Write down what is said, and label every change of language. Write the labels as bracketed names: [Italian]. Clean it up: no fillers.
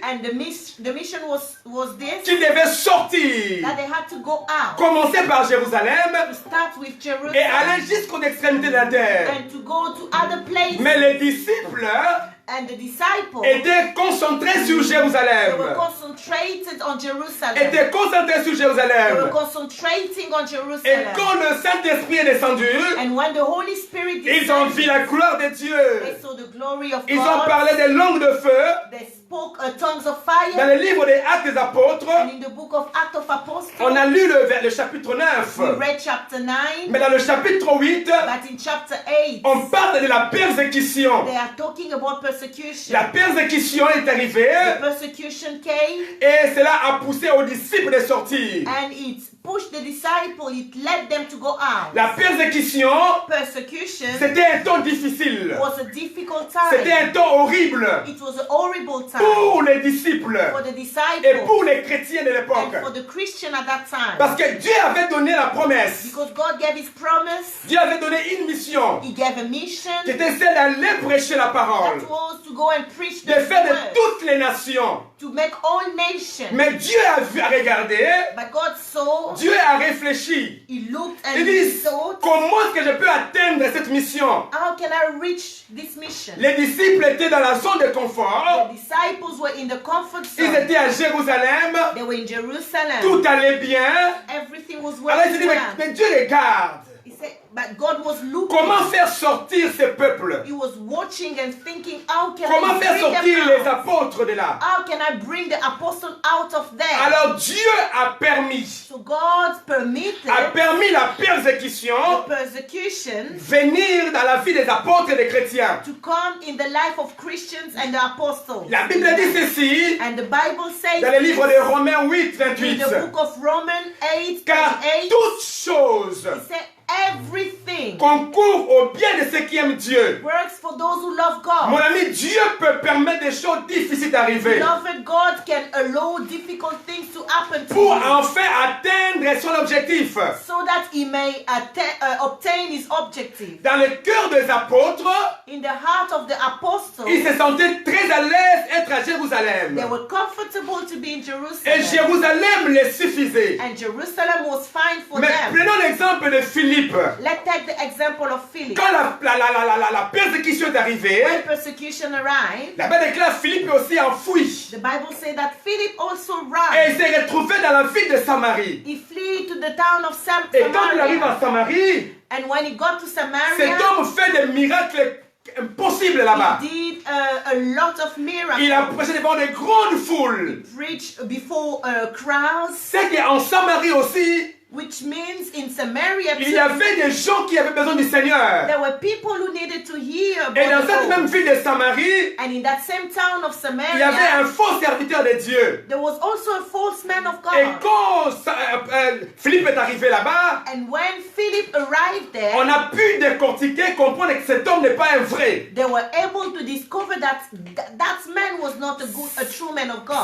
[English] And the mission was this, [French] qu'ils devaient sortir. [English] that they had to go out, [French] Commencer par Jérusalem [English] to start with [French] et [English] Jerusalem, [French] aller jusqu'aux extrémités de la terre. [English] and to go to other places. [French] Mais les disciples [English] And the disciples, [French] étaient concentrés sur [English] they were [French] Jérusalem. [English] concentrated on Jerusalem. [French] Étaient concentrés sur [English] They were [French] Jérusalem. [English] concentrating on [French] Et [English] Jerusalem. [French] quand le Saint-Esprit est descendu, [English] And when the Holy Spirit [French] ils ont vu [English] descended, [French] la gloire de [English] they [French] Dieu. [English] saw the glory of [French] Ils ont [English] God. [French] parlé des langues de feu. [English] They spoke tongues of [French] Dans [English] fire. [French] le livre des Actes des Apôtres, [English] And in the book of Acts of Apostles, [French] on a lu le chapitre 9. [English] we read chapter 9. [French] Mais dans le chapitre 8, [English] But in chapter 8, [French] on parle de la persécution. [English] they are talking about persecution. [French] La persécution est arrivée [English] The persecution came [French] et cela a poussé aux disciples de sortir. [English] and it pushed the disciples, it led them to go out. [French] La persécution, [English] Persecution [French] c'était un temps difficile. [English] was a difficult [French] C'était [English] time. [French] un temps horrible [English] It was a horrible time [French] pour les disciples [English] for the [French] et [English] disciples [French] pour les chrétiens de l'époque. [English] and for the Christian at that time. [French] Parce que Dieu avait donné la promesse. [English] Because God gave His promise, [French] Dieu avait donné une mission [English] He gave a mission [French] qui était celle d'aller prêcher la parole, [English] that was to go and preach [French] de [English] the [French] faire de [English] word, [French] toutes les nations. [English] to make all nations. [French] Mais Dieu a regardé, [English] But God saw, [French] Dieu a réfléchi. [English] He looked [French] Il [English] and [French] dit, [English] He thought, [French] comment est-ce que je peux atteindre cette mission? [English] how can I reach this mission? [French] Les disciples étaient dans la zone de confort. [English] The disciples were in the comfort [French] Ils [English] zone. [French] étaient à Jérusalem. [English] They were in Jerusalem. [French] Tout allait bien. [English] Everything was [French] Alors il s'est [English] working [French] dit, [English] well. [French] mais Dieu regarde. [English] He said, but God was looking. [French] Comment faire sortir ce peuple? [English] He was watching and thinking, how can [French] Comment [English] I [French] faire [English] bring [French] sortir [English] them [French] les apôtres de là? [English] How can I bring the apostle out of there? [French] Alors Dieu a permis [English] So God permitted [French] la persécution [English] the persecution [French] venir dans la vie des apôtres et des chrétiens. [English] to come in the life of Christians and the apostles. [French] La Bible dit ceci [English] And the Bible says [French] dans le livre [English] this [French] de Romains 8, [English] in 28. the book of Romans 8, [French] Car 28. toutes choses [English] He said, everything [French] concourent au bien de ceux qui aiment Dieu. [English] works for those who love [French] Mon [English] God. [French] ami, Dieu peut permettre des choses difficiles d'arriver [English] Beloved, God can allow difficult things to happen to [French] pour [English] you [French] enfin atteindre son objectif. [English] so that He may obtain His objective. [French] Dans le cœur des apôtres, [English] In the heart of the apostles, [French] ils se sentaient très à l'aise d'être à Jérusalem. [English] they were comfortable to be in [French] Et [English] Jerusalem. [French] Jérusalem les suffisait. [English] And Jerusalem was fine for [French] Mais [English] them. [French] prenons l'exemple de Philippe. [English] Let's take the example of Philip. [French] Quand la persécution est arrivée, [English] When persecution arrived, [French] la Bible déclare Philippe est aussi enfoui. [English] the Bible says that Philip also [French] Et il [English] ran. [French] s'est retrouvé dans la ville de Samarie. [English] He fled to the town of [French] Et quand il arrive [English] Samaria. [French] à Samarie, [English] And when he got to [French] cet [English] Samaria, [French] homme fait des miracles impossibles là-bas. [English] he did a lot of miracles. [French] Il a prêché devant de grandes foules. [English] Preached before crowds, [French] C'est qu'en Samarie aussi, [English] which means in Samaria [French] il y [English] too, [French] avait des gens qui avaient besoin du Seigneur. [English] there were people who needed to hear [French] Et dans [English] about [French] cette [English] the [French] même [English] Lord. [French] ville de Samarie, [English] And in that same town of [French] il y avait [English] Samaria, [French] un faux serviteur de Dieu. [English] there was also a false man of [French] Et [English] God. [French] quand Philippe est arrivé là-bas, [English] And when Philip arrived there, [French] on a pu décortiquer, comprendre que cet homme n'est pas un vrai. [English] they were able to discover that that man was not a true man of God.